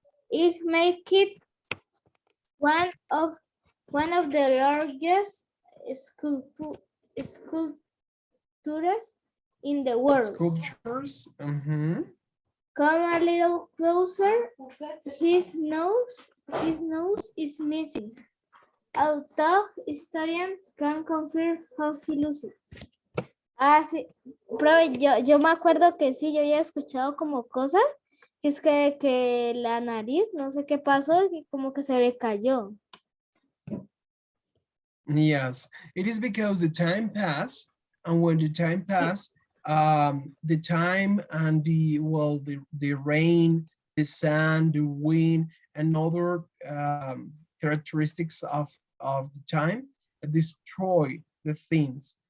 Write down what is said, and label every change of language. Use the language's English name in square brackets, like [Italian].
[English] It make it one of the largest sculptures in the world. Sculptures. Come a little closer. His nose is missing. Although historians can confirm how he lose it. [Spanish] Ah, sí. Profe, yo me acuerdo que sí, yo había escuchado como cosas, que es que la nariz, no sé qué pasó, y como que se le cayó. [English] Yes, it is because the time passed, and when the time passed, the time and the rain, the sun, the wind, and other characteristics of the time destroy the things.